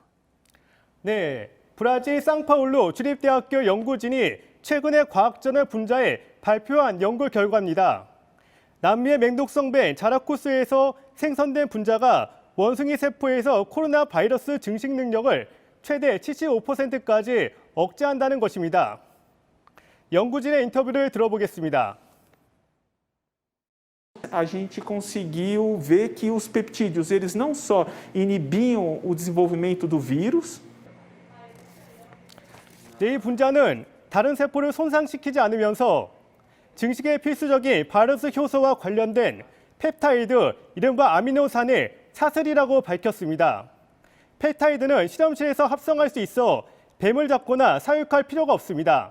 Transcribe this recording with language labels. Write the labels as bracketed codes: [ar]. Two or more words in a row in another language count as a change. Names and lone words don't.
[ko] 네, 브라질 상파울루 주립대학교 연구진이 최근에 과학저널 분자에 발표한 연구 결과입니다. 남미의 맹독성배 자라쿠스에서 생성된 분자가 원숭이 세포에서 코로나 바이러스 증식 능력을 최대 75%까지 억제한다는 것입니다. 연구진의 인터뷰를 들어보겠습니다. [pt] A gente conseguiu ver que os peptídeos, eles não só inibiam o desenvolvimento do vírus. [ko] 이 분자는 다른 세포를 손상시키지 않으면서 증식에 필수적인 바이러스 효소와 관련된 펩타이드, 이른바 아미노산의 사슬이라고 밝혔습니다. 펩타이드는 실험실에서 합성할 수 있어 뱀을 잡거나 사육할 필요가 없습니다.